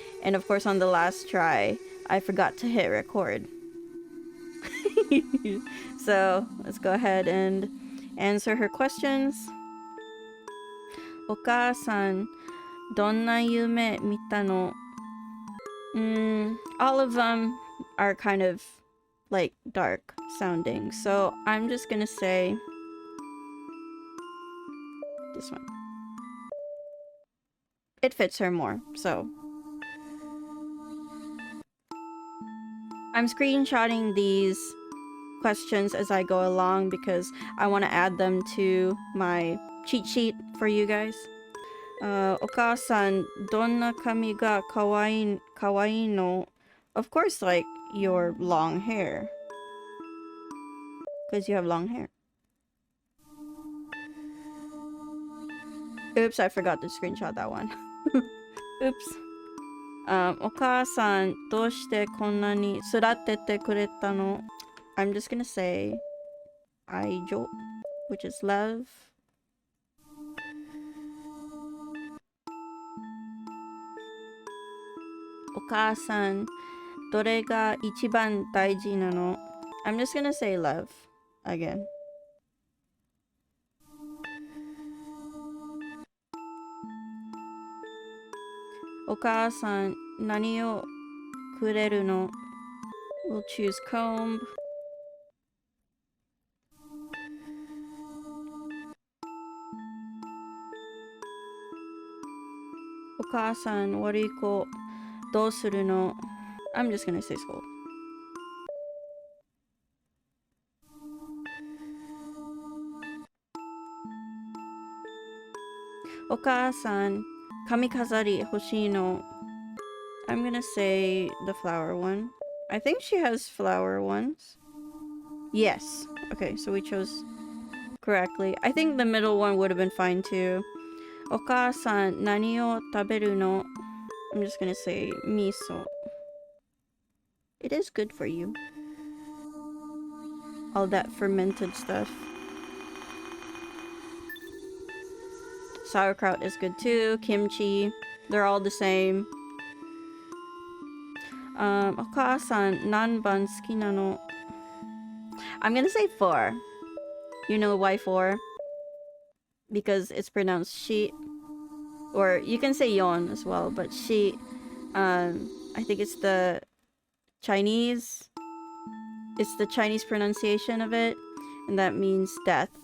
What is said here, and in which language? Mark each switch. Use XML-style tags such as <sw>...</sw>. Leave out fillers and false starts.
<en>And of course on the last try, I forgot to hit record. So let's go ahead and answer her questions.</en> <ja>お母さん、どんな夢見たの?</ja> <en>All of them are kind of like dark sounding. So I'm just gonna say this one. It fits her more, so I'm screenshotting these questions as I go along because I want to add them to my cheat sheet for you guys.</en> <ja>お母さん、どんな髪がかわいいの?</ja> <en>Of course, like your long hair. Because you have long hair. Oops, I forgot to screenshot that one. Oops.</en> <ja>お母さん、どうしてこんなに育ててくれたの?</ja> <en>I'm just gonna say 愛情, which is love.</en> <ja>お母さん、どれが一番大事なの?</ja> <en>I'm just gonna say love again.</en> <ja>お母さん、何をくれるの?</ja> <en>We'll choose comb.</en> <ja>お母さん、悪い子、どうするの?</ja> <en>I'm just gonna say school.</en> <ja>お母さん、髪飾り欲しいの?</ja> <en>I'm gonna say the flower one. I think she has flower ones. Yes. Okay, so we chose correctly. I think the middle one would have been fine too.</en> <ja>お母さん、何を食べるの?</ja> <en>I'm just gonna say miso. It is good for you. All that fermented stuff. Sauerkraut is good too. Kimchi. They're all the same.</en> <ja>お母さん、何番好きなの?</ja> <en>I'm gonna say 4. You know why 4? Because it's pronounced she. Or you can say yon as well, but she, I think it's the Chinese pronunciation of it, and that means death.</en>